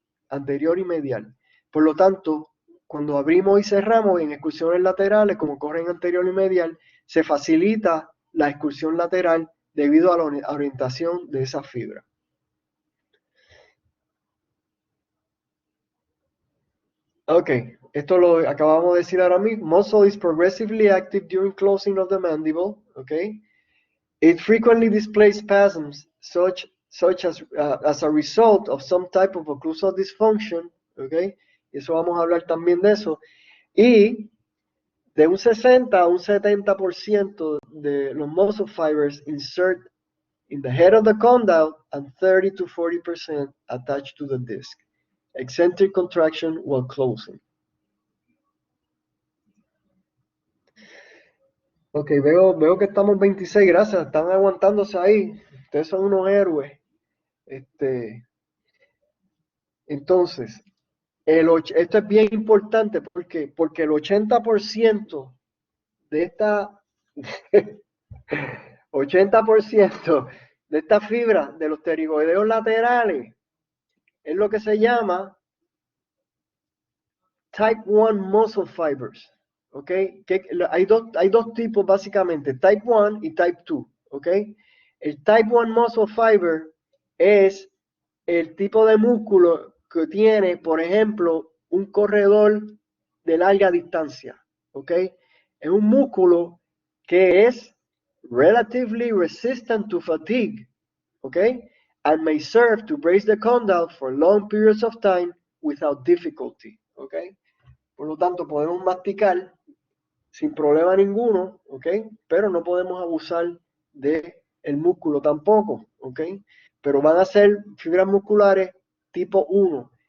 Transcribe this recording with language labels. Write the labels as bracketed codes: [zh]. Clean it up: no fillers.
[es] Anterior y medial. Por lo tanto, cuando abrimos y cerramos en excursiones laterales, como corren anterior y medial, se facilita la excursión lateral debido a la orientación de esa fibra. Ok, esto lo acabamos de decir ahora mismo. [en] Muscle is progressively active during closing of the mandible. Okay, it frequently displays spasms such as a result of some type of occlusal dysfunction. [es] Okay, eso vamos a hablar también de eso. Y de un 60 a un 70% de los [en] muscle fibers insert in the head of the condyle and 30 to 40% attached to the disc. Eccentric contraction while closing. [es] Ok, veo que estamos 26, gracias, están aguantándose ahí. Ustedes son unos héroes. Entonces, esto es bien importante porque el 80% de esta 80% de esta fibra de los pterigoideos laterales es lo que se llama Type 1 muscle fibers. ¿Ok? Hay dos tipos básicamente, Type 1 y Type 2. ¿Ok? El Type 1 muscle fiber es el tipo de músculo que tiene, por ejemplo, un corredor de larga distancia. ¿Ok? Es un músculo que es [en] relatively resistant to fatigue. [es] ¿Ok? [en] And may serve to brace the condyle for long periods of time without difficulty. [es] ¿Ok? Por lo tanto, podemos masticar sin problema ninguno, ¿ok? Pero no podemos abusar del músculo tampoco, ¿ok? Pero van a ser fibras musculares tipo 1.